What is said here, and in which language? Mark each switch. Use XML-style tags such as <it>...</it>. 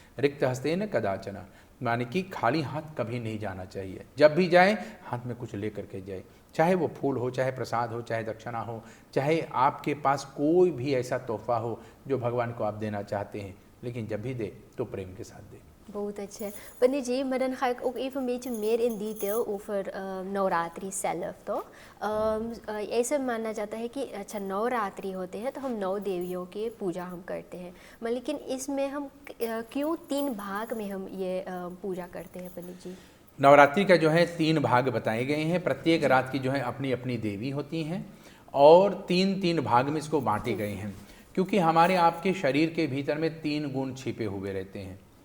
<sa>रिक्त हस्तेन कदाचन,</sa> <hi>माने कि खाली हाथ कभी नहीं जाना चाहिए। जब भी जाए हाथ में कुछ लेकर के जाए, चाहे वो फूल हो, चाहे प्रसाद हो, चाहे दक्षिणा हो, चाहे आपके पास कोई भी ऐसा तोहफा हो जो भगवान को आप देना चाहते हैं, लेकिन जब भी दे तो प्रेम के साथ दे। बहुत अच्छा है पंडित जी,</hi> <nl>maar dan ga ik ook even een beetje meer in detail over नवरात्रि सेल्फ।</nl> <hi>तो ऐसे माना जाता है कि अच्छा नवरात्रि होते हैं तो हम 9 देवियों की पूजा हम करते हैं, लेकिन इसमें हम क्यों 3 भाग में हम ये पूजा करते हैं पंडित जी? नवरात्रि का जो है 3 भाग बताए गए हैं। प्रत्येक रात की जो है अपनी अपनी देवी होती हैं और 3-3 भाग में इसको बांटे गए हैं, क्योंकि हमारे आपके शरीर के भीतर में 3 गुण छिपे हुए रहते हैं।</hi>